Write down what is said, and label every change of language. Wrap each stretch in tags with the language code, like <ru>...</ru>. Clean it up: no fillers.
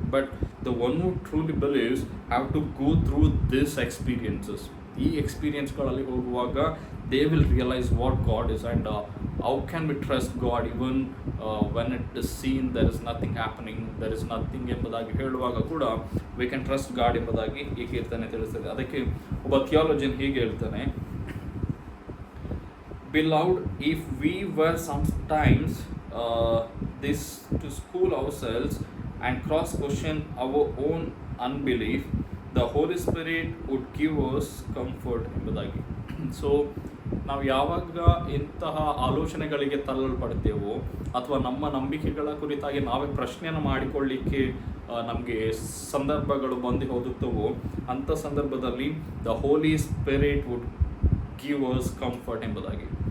<en>But the one who truly believes have to go through this experiences.</en> <kn>ಈ ಎಕ್ಸ್ಪೀರಿಯನ್ಸ್ಗಳಲ್ಲಿ ಹೋಗುವಾಗ</kn> <en>they will realise what God is and how can we trust God even when it is seen there is nothing happening, there is nothing</en> <kn>ಎಂಬುದಾಗಿ ಹೇಳುವಾಗ ಕೂಡ</kn> <en>we can trust God</en> <kn>ಎಂಬುದಾಗಿ ಈ ಕೀರ್ತನೆ ತಿಳಿಸ್ತದೆ. ಅದಕ್ಕೆ ಒಬ್ಬ ಥಿಯಾಲಜಿಯನ್ ಹೀಗೆ ಹೇಳ್ತಾನೆ,</kn> <en>Beloved, if we were sometimes this to school ourselves and cross-question our own unbelief, the Holy Spirit would give us comfort</en> <kn>ಎಂಬುದಾಗಿ. ಸೊ ನಾವು ಯಾವಾಗ ಇಂತಹ ಆಲೋಚನೆಗಳಿಗೆ ತಳ್ಳಲ್ಪಡ್ತೇವೋ ಅಥವಾ ನಮ್ಮ ನಂಬಿಕೆಗಳ ಕುರಿತಾಗಿ ನಾವೇ ಪ್ರಶ್ನೆಯನ್ನು ಮಾಡಿಕೊಳ್ಳಿಕ್ಕೆ ನಮಗೆ ಸಂದರ್ಭಗಳು ಬಂದು ಹೋಗುತ್ತವೋ, ಅಂಥ ಸಂದರ್ಭದಲ್ಲಿ</kn> <en>the holy spirit would give us comfort</en> <kn>ಎಂಬುದಾಗಿ.</kn>